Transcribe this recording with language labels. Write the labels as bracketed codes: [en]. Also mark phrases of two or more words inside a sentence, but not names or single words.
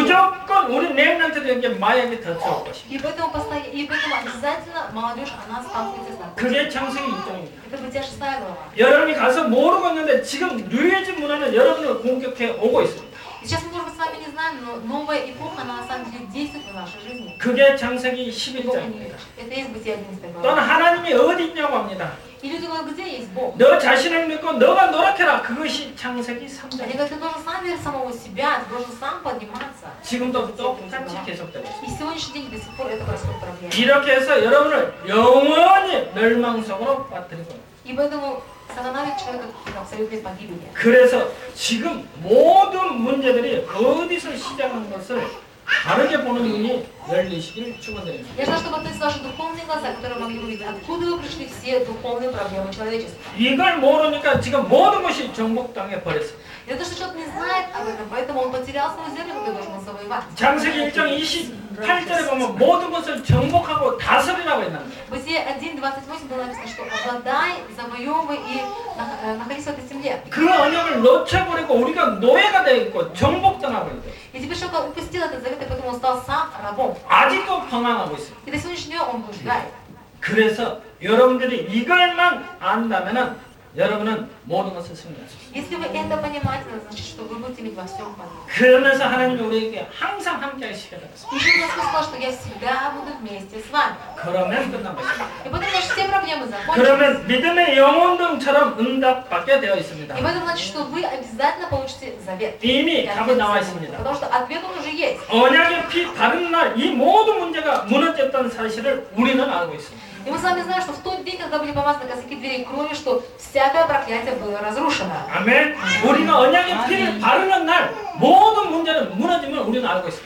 [ko] 무조건 우리 렘넌트도 여기에 마약이 더 들어올 것입니다. [ru] И поэтому обязательно молодежь, она сталкивается с наркотиками. [ko] 그게 창세기 6장입니다. [ru] Это Бытие 6 глава. [ko] 여러분이 가서 모르고 있는데 지금 뉴에이지 문화는 여러분을 공격해 오고 있습니다. [ru] И сейчас мы, может быть, с вами не знаем, но новая эпоха, она на самом деле действует в нашей жизни. [ko] 그게 창세기 11장입니다. [ru] Это есть Бытие 11 [ko] 또한 [ru] глава. [ko] 하나님이 어디 있냐고 합니다. [ru] И люди говорят, где есть Бог? [ko] 너 자신을 믿고 너가 노력해라. 그것이 창세기 [ru] Они [ko] 3장. [ru] говорят, ты должен сам верить в самого себя, ты должен сам подниматься. [ko] 지금도 똑같이 계속되고 있습니다. [ru] И сегодняшний день до сих пор это происходит проблема. [ko] 이렇게 해서 여러분을 영원히 멸망 속으로 빠뜨리고 있습니다. [ru] И поэтому останавливает человека к абсолютной погибели. [ko] 그래서 지금 모든 문제들이 어디서 시작한 것을 다르게 보는 눈이 열리시기를 축원드립니다. [ru] Я желаю, чтобы открылись ваши духовные глаза, которые могли увидеть, откуда вы пришли все духовные проблемы человечества. [ko] 이걸 모르니까 지금 모든 것이 정복당해 버렸습니다. [ru] И то, что человек не знает об этом, поэтому он потерял свою землю, которую должен был завоевать. [ko] 창세기 1장 28절에 보면 모든 것을 정복하고 다스리라고 했는데 [ru] Бытие 1:28 было написано, что обладай, завоевывай и находись в этой земле. [ko] 그 언약을 놓쳐버리고 우리가 노예가 되어 있고 정복당하고 있고 [ru] И теперь человек упустил этот завет, и поэтому он стал сам рабом. [ko] 아직도 방황하고 있습니다. [ru] И до сегодняшнего дня он блуждает. [ko] 그래서 여러분들이 이걸만 안다면은 여러분은 모든 것을 승리할 수 있습니다. [ru] Если вы это понимаете, это значит, что вы будете иметь во всем победу. [ko] 그러면서 하나님이 우리에게 항상 함께 하시겠습니다. [ru] Еще Господь сказал, что я всегда буду вместе с вами. [ko] 그러면 끝난 것입니다. [ru] И поэтому наши все проблемы закончатся. [ko] 그러면 믿음의 영혼등처럼 응답받게 되어 있습니다. [ru] И поэтому значит, что вы обязательно получите завет. [ko] 이미 [ru] И [ko] 답은 [ru] ответ [ko] 나와 [ru] завета. [ko] 있습니다. [ru] Потому что ответ он уже есть. [ko] 언약의 피 바른 날 이 모든 문제가 무너졌다는 사실을 우리는 알고 있습니다. [ru] И мы с вами знаем, что в тот день, когда были помазаны косяки дверей крови, что всякое проклятие было разрушено. [ko] 아멘. 우리가 언약의 피를 바르는 날 모든 문제는 무너짐을 우리는 알고 있습니다.